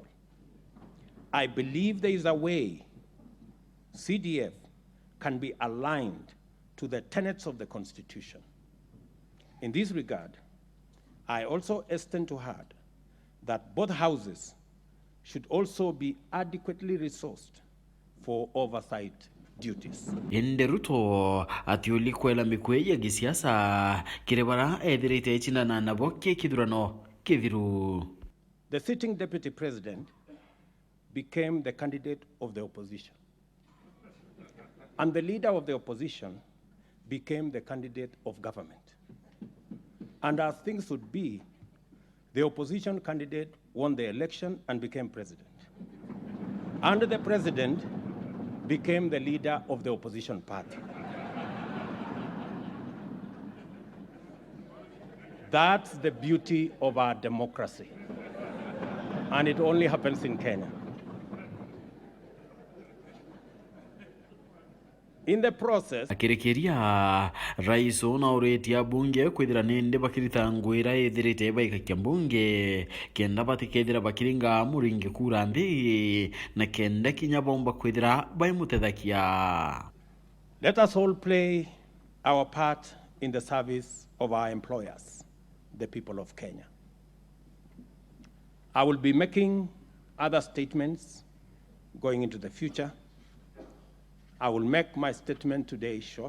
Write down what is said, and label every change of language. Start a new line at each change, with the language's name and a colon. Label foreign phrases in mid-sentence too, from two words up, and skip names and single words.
English: I believe there is a way CDF can be aligned to the tenets of the Constitution. In this regard, I also extend to add that both houses should also be adequately resourced for oversight duties.
Meru: Inde Ruto atiuli kwela mikwe ya gisiasa kirebara ethirite ichina na naboke kidurano kithiru.
English: The sitting deputy president became the candidate of the opposition. And the leader of the opposition became the candidate of government. And as things would be, the opposition candidate won the election and became president. And the president became the leader of the opposition party. That's the beauty of our democracy. And it only happens in Kenya. In the process,
Meru: akirikiria rais ona uretia bunge kwithira ninde bakirita ngwira ithirite baika kia bunge kenda batikethira bakiringa muringi kura nthi na kenda kinya bomba kwithira baimutethakia.
English: Let us all play our part in the service of our employers, the people of Kenya. I will be making other statements going into the future. I will make my statement today short.